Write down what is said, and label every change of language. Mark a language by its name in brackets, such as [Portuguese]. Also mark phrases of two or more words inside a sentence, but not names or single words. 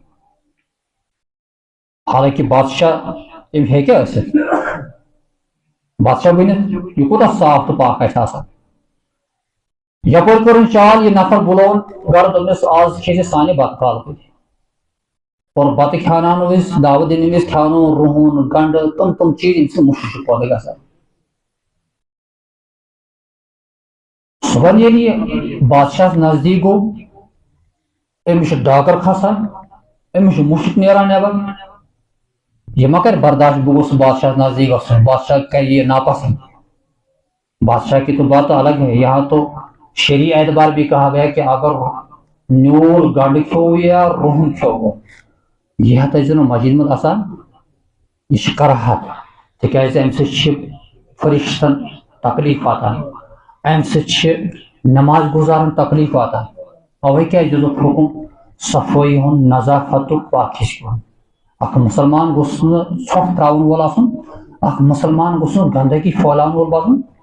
[Kashmiri] حالانکہ بادشاہ أمۍ ہیٚکہِ ٲسِتھ بادشاہ ؤنِتھ یہِ کوٗتاہ صاف تہٕ پاک آسہِ آسان یپٲرۍ کٔرٕن چال یہِ نفر بُلووُن گرٕ دوٚپنس آز کھیٚیہِ سانہِ بتہٕ کالہٕ پٲٹھۍ اور بتہٕ کھیٛاوناونہٕ وِزِ دعوت دِنہٕ وِزِ کھیٛاونووُن رُہُن گنڈٕ تِم چیٖز ییٚمہِ سۭتۍ مُشک چھُ پٲدٕ گژھان صبحن ییٚلہِ یہِ بادشاہس نزدیٖک گوٚو أمِس چھُ ڈاکر کھسان أمِس چھُ مُشک نیران نٮ۪بر یہ ما کر برداشت بہٕ گوٚژھُس بادشاہس نزدیٖک گژھُن بادشاہ کرِ یہ ناپسند [Urdu] بادشاہ کی تو بات الگ ہے یہاں تو شرعی اعتبار بھی کہا گیا کہ [Kashmiri] اگر نیوٗل گنڈٕ کھیوٚو یا رُہُن کھیوٚو یہ ہتھ ٲسۍ زن مسجد منٛز آسان یہ چھُ کراہت تِکیازِ امہِ سۭتۍ چھِ فرشتن تکلیٖف واتان امہِ سۭتۍ چھِ نماز گُزارن تکلیٖف واتان اوے کیازِ دِتُکھ حُکم صفٲیی ہُنٛد نظافتُک پاکیزگی ہُنٛد اکھ مُسلمان گوٚژھ نہٕ ژھۄٹھ تراوُن وول آسُن اکھ مُسلمان گوٚژھ نہٕ گنٛدگی پھٲلاون وول آسُن